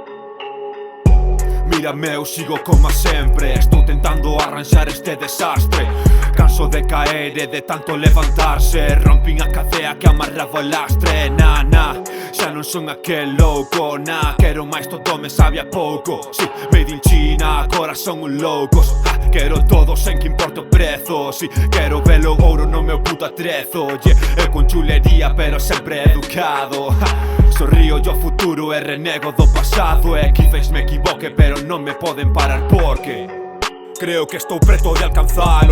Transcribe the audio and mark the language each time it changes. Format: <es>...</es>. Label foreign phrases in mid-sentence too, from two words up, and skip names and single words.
<gl>Mira meu, sigo como sempre. Estou tentando arranxar este desastre. Canso de caer e de tanto levantarse. Rompín a cadea que amarraba o lastre. Xa non son aquel louco. Quero máis, todo me sabe a pouco. Si,</gl> <en>made in China,</en> <gl>agora son un loucos. Quero todo sen que importe o prezo. Si, quero velo ouro no meu puto atrezo. Eu con chulería pero sempre educado. Sorrío yo futuro e renego do pasado. E quizás me equivoque pero non me poden parar porque creo que estou preto de alcanzalo.</gl>